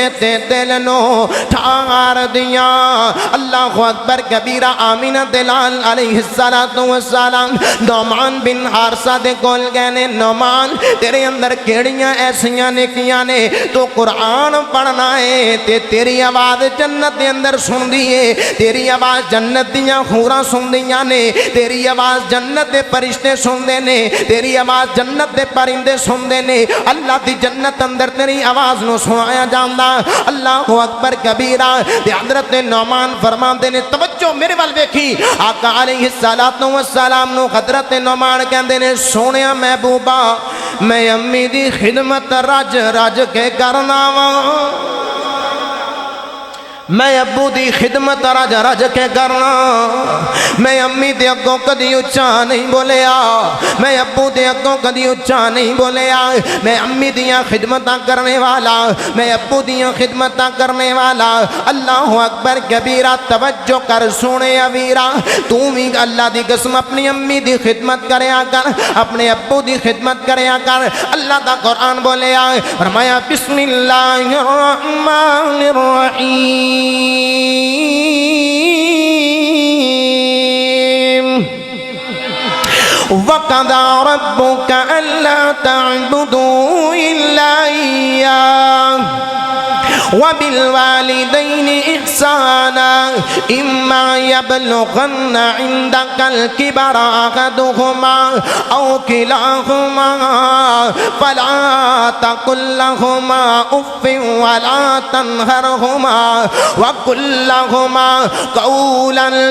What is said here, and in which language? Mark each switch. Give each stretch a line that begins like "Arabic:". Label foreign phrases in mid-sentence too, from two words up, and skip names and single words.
Punjabi: تے دل نو ٹھار دیاں
Arabic: اللہ اکبر کبیرہ
Punjabi: آمین دلال
Arabic: علیہ السلام
Punjabi: نعمان بن حارثہ دے کول گئے نے نعمان تیرے اندر کیڑیاں ایسیاں نکیاں نے تو قرآن پڑھنا ہے تے تیری آواز جنت دے اندر سن دیئے تیری آواز جنت دیاں خوراں سن دیاں نے تیری آواز جنت دے پرشتے سن دے نے تیری آواز جنت دے پرندے سن دے نے اللہ دی جنت اندر تیری آواز نو سنایا جاندا
Arabic: اللہ اکبر کبیرہ
Punjabi: تے حضرت نعمان فرماندے نے توجہ میرے وال ویکھی آقا
Arabic: علیہ السلام
Punjabi: نو حضرت نعمان کہندے نے سونیا محبوبہ میں امی دی خدمت رج رج کے کرنا وا میں ابو دی خدمت رج رج کے کرنا میں امی دے اگوں کدی اچھا نہیں بولیا میں ابو دے اگوں کدی اچھا نہیں بولیا میں امی دیاں خدمتاں کرنے والا میں ابو دیاں خدمتاں کرنے والا
Arabic: اللہ اکبر کبیرہ
Punjabi: توجہ کر سونے ویرا تو بھی اللہ دی قسم اپنی امی دی خدمت کریا کر اپنے ابو دی خدمت کریا کر اللہ دا قرآن بولیا فرمایا
Arabic: بسم اللہ الرحمن الرحیم وَقَضَى رَبُّكَ أَلَّا تَعْبُدُوا إِلَّا إِيَّاهُ وَبِالْوَالِدَيْنِ إِحْسَانًا إِمَّا يَبْلُغَنَّ عِندَكَ الْكِبَرَ أَحَدُهُمَا أَوْ كِلَاهُمَا فَلَا تَقُل لَّهُمَا أُفٍّ وَلَا تَنْهَرْهُمَا وَقُل لَّهُمَا قَوْلًا